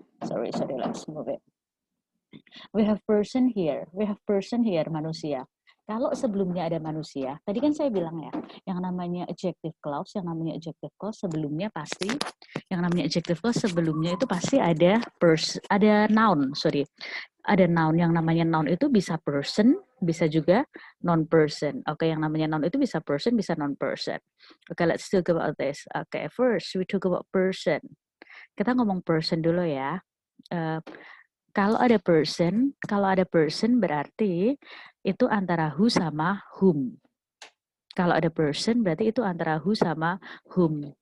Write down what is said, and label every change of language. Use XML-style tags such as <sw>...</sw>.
<en>Sorry, let's move it. We have person here, manusia.</en> <id>Kalau sebelumnya ada manusia, tadi kan saya bilang ya, yang namanya adjective clause sebelumnya pasti, itu pasti ada noun, ada noun. Yang namanya noun itu bisa person, bisa juga non-person. Oke, yang namanya noun itu bisa person, bisa non-person.</id> <en>Oke, let's talk about this. Oke, first we talk about person.</en> <id>Kita ngomong person dulu ya. Kalau ada person berarti itu antara who sama whom. Kalau ada person berarti itu antara who sama whom.</id>